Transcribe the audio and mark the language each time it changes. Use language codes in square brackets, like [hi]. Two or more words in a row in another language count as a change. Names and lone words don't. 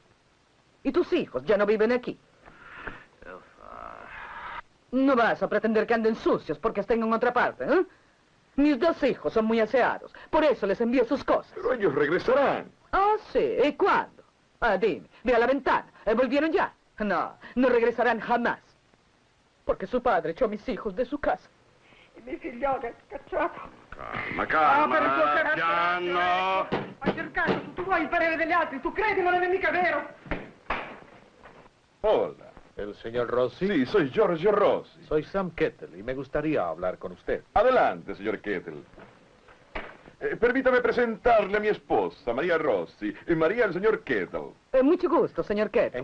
[es] Y tus hijos ya no viven aquí. No vas a pretender que anden sucios porque estén en otra parte, ¿eh? Mis dos hijos son muy aseados. Por eso les envío sus cosas. Pero ellos regresarán. Ah, sí. ¿Y cuándo? Ah, dime. Ve a la ventana. ¿Volvieron ya? No, no regresarán jamás. Porque su padre echó a mis hijos de su casa. [it] I miei figlioli scacciato. Calma, calma, per il tuo carattere. piano. Hai cercato, tu vuoi il parere degli altri, tu credi, non è mica vero. [es] Hola. ¿El señor Rossi? Sí, soy Giorgio Rossi. Soy Sam Kettle y me gustaría hablar con usted. Adelante, señor Kettle. Permítame presentarle a mi esposa, María Rossi, y María el señor Kettle. Mucho gusto, señor Kettle.